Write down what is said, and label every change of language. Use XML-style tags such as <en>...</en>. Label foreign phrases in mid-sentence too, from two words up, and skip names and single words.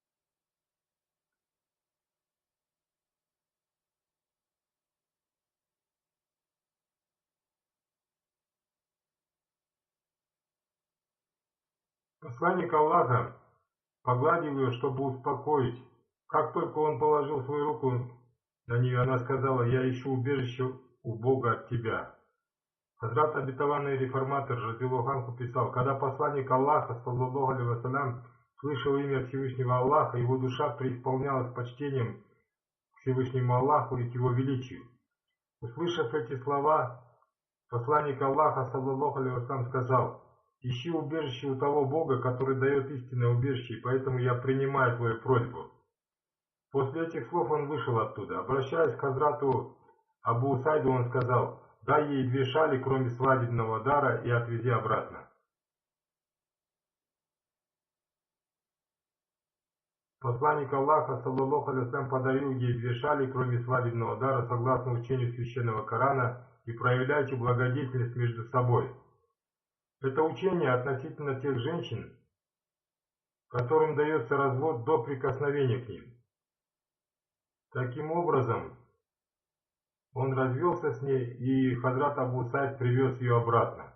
<ru>Посланник Аллаха погладил ее, чтобы успокоить. Как только он положил свою руку на нее, она сказала: «Я ищу убежище у Бога от тебя». Хазрат обетованный реформатор</ru> <ar>رضي الله عنه</ar> <ru>писал: когда посланник Аллаха,</ru> <ar>صلى الله عليه وسلم,</ar> <ru>слышал имя Всевышнего Аллаха, его душа преисполнялась почтением к Всевышнему Аллаху и к его величию. Услышав эти слова, посланник Аллаха,</ru> <ar>صلى الله عليه وسلم,</ar> <ru>сказал: «Ищи убежище у того Бога, который дает истинное убежище, и поэтому я принимаю твою просьбу». После этих слов он вышел оттуда. Обращаясь к Хазрату Абу Усайду, он сказал: «Дай ей 2 шали, кроме свадебного дара, и отвези обратно». Посланник Аллаха,</ru> <ar>صلى الله عليه وسلم,</ar> <ru>подарил ей 2 шали, кроме свадебного дара, согласно учению священного Корана, и проявляйте благодетельность между собой. Это учение относительно тех женщин, которым дается развод до прикосновения к ним. Таким образом, он развелся с ней, и Хазрат Абу Усайд привез ее обратно.</ru>